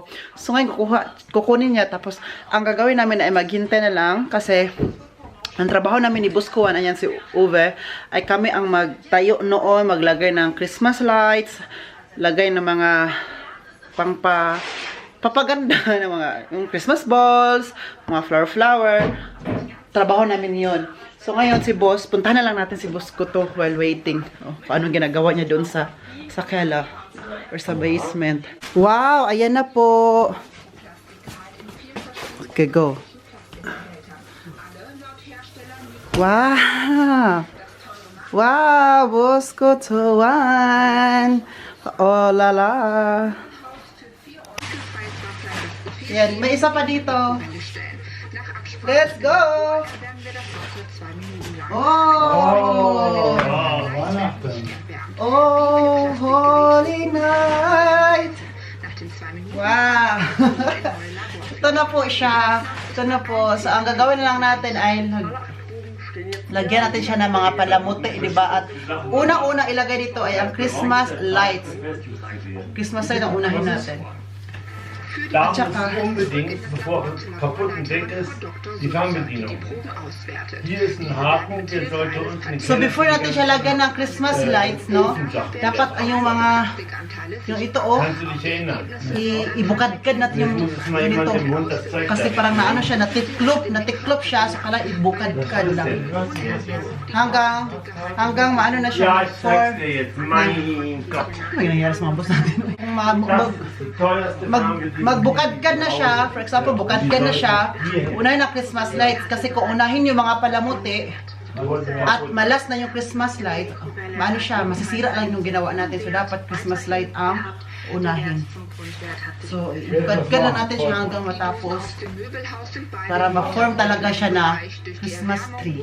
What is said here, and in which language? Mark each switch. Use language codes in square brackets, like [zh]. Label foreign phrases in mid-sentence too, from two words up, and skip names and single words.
[tl] So ngayon kukunin niya, tapos ang gagawin namin ay maghintay na lang kasi ang trabaho namin ni Buskuan, ayan si Uwe, ay kami ang magtayo noon, maglagay ng [en] Christmas lights, [tl] lagay ng mga papaganda ng mga yung [en] Christmas balls, [tl] mga flower. Trabaho namin yon. So ngayon si Boss, puntahan na lang natin si Boss ko to [en] while waiting. [tl] Kung anong ginagawa niya doon sa kela or sa basement. Wow, ayan na po. [en] Okay, go. [tl] Wow. Wow, Boss ko to one. [fr] Oh la la. [tl] Yan, may isa pa dito. [en] Let's go! Oh! Weihnachten. Oh, holy night! [tl] Wow! Ito na po siya. Ito na po. So, ang gagawin na lang natin ay lagyan natin siya ng mga palamuti, di ba? At unang-una ilagay dito ay ang [en] Christmas lights. Christmas light [tl] ang unahin natin. [de] Da muss unbedingt, bevor es kaputt und weg ist, die Fernbedienung. Hier ist ein Haken, der sollte unten. [tl] So before natin siya lagyan ng [en] Christmas lights, [tl] no? Dapat ay yung mga yung ito [de] Kannst du dich erinnern? [tl] ibukadkad natin yung ito. Kasi parang naano siya, natiklop siya, so kala ibukadkad lang. Hanggang maano na [de] Ja, [tl] siya. [de] ich sag's dir jetzt. Mein Gott. [tl] Ano yung nangyari sa mga boss natin? [de] Das ist die teuerste Fernbedienung. [tl] Magbukadkad na siya, [en] for example, [tl] bukadkad na siya, unahin na [en] Christmas lights, [tl] kasi kung unahin yung mga palamuti, at malas na yung [en] Christmas light, [tl] maano siya, masisira lang yung ginawa natin, so dapat [en] Christmas light [tl] ang unahin. So, bukadkad na natin siya hanggang matapos, para ma-form talaga siya na [en] Christmas tree.